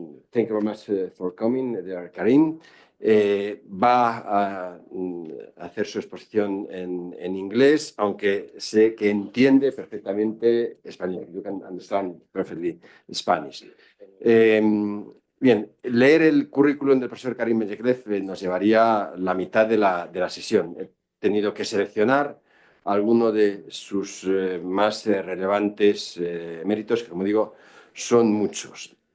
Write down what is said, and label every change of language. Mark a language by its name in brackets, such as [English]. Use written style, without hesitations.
[English] Thank you very much for coming, dear Karim. [Spanish] Va a hacer su exposición en inglés, aunque sé que entiende perfectamente español. [English] You can understand perfectly Spanish. [Spanish] Bien, leer el currículum del profesor Karim Beñeklev nos llevaría la mitad de la sesión. He tenido que seleccionar algunos de sus más relevantes méritos, que como digo, son muchos.